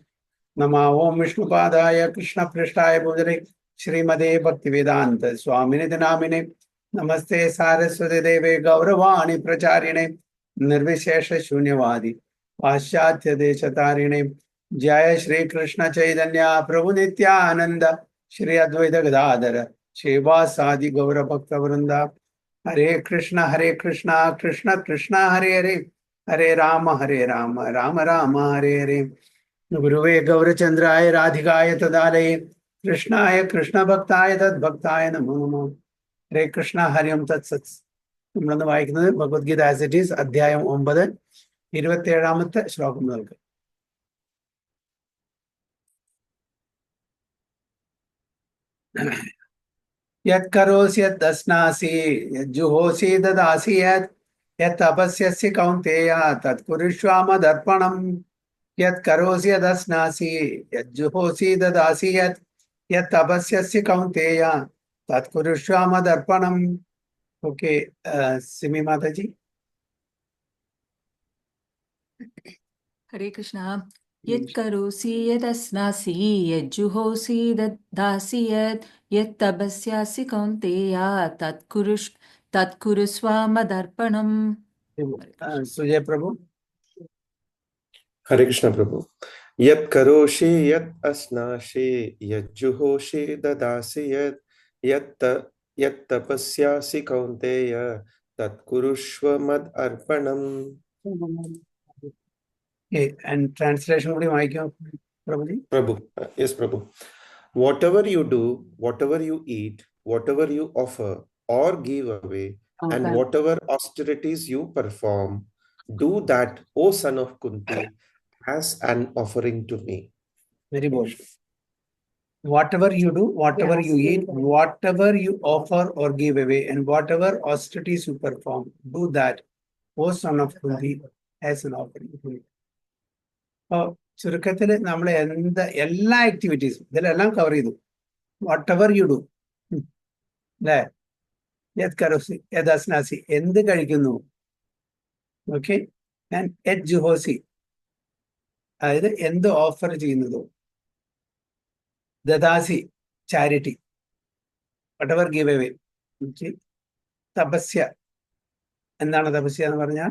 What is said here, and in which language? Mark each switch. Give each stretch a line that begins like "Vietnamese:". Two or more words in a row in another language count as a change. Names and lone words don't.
Sanskrit: नमः ओं विष्णुपादाय कृष्णपृष्ठाय भूतले श्रीमते भक्तिवेदान्त स्वामिने नामिने नमस्ते सारस्वती देवे गौरवाणी प्रचारिणे निर्विशेष शून्यवादी पाश्चात्य देशतारिणे जय श्री कृष्ण चैतन्य प्रभु नित्यानंद श्री अद्वैत गदाधर श्रीवासादि गौर भक्त वृंदा हरे कृष्ण कृष्ण कृष्ण हरे हरे हरे राम राम राम हरे हरे। गुरुवे गौरचंद्राय राधिकाय तदालये कृष्णाय कृष्ण भक्ताय तद्भक्ताय नमो नमः। ഹരേ കൃഷ്ണ ഹരിം തത്സത്.
Malayalam: നമ്മളന്ന് വായിക്കുന്നത് ഭഗവത്ഗീത ആസ് ഇറ്റ് ഈസ്, അധ്യായം 9, 27-ാമത്തെ ശ്ലോകം മുതൽക്ക്.
Sanskrit: യത് കരോസി യത് ദസ്നാസി യത് ജുഹോസി ദദാസി യത് തപസ്യസി കൗന്തേയ തത് കുരുഷ്വ മദർപ്പണം. യത് കരോസി യത് ദസ്നാസി യത് ജുഹോസി ദദാസി യത് തപസ്യസി കൗന്തേയ തത് കുരുഷ്വ മദർപ്പണം.
Malayalam: ഓക്കെ, സിമി മാതാജി.
Sanskrit: हरे कृष्णा। यत् करोसि यदस्नासि यज्जुहोसि ददासि यत् तपस्यासि कौन्तेय तत्कुरुष्व मदर्पणम्। सुजय प्रभु. हरे कृष्ण प्रभु। यत् करोषि यत् अस्नासि यज्जुहोषि ददासि यत् तपस्यासि कौन्तेय तत्कुरुष्व मद अर्पणम्.
English: And translation
Malayalam: കൂടി വായിക്കാം പ്രഭുജി.
English: Prabhu, yes Prabhu. Whatever you do, whatever you eat, whatever you offer or give away, and whatever austerities you perform, do that, O son of Kunti, as an offering to me. Very bold. Whatever you do, whatever you eat, whatever you offer or give away, and whatever austerities you perform, do that, O son of Kunti, as an offering to me.
Malayalam: അപ്പോൾ ചുരുക്കത്തിൽ നമ്മൾ എല്ലാ ആക്ടിവിറ്റീസും ഇതിലെല്ലാം കവർ ചെയ്തു.
English: what ever you do, അല്ലേ?
Sanskrit: യത് കരോസി യത് അസ്നാസി,
Malayalam: എന്ത് കഴിക്കുന്നു. ഓക്കെ. ആൻഡ്
Sanskrit: യത് ജുഹോസി,
Malayalam: അതായത് എന്ത് ഓഫർ ചെയ്യുന്നതോ.
English: ദദാസി, charity. What ever give away. Okay.
Malayalam: തപസ്യ, എന്താണ് തപസ്യ എന്ന് പറഞ്ഞാൽ?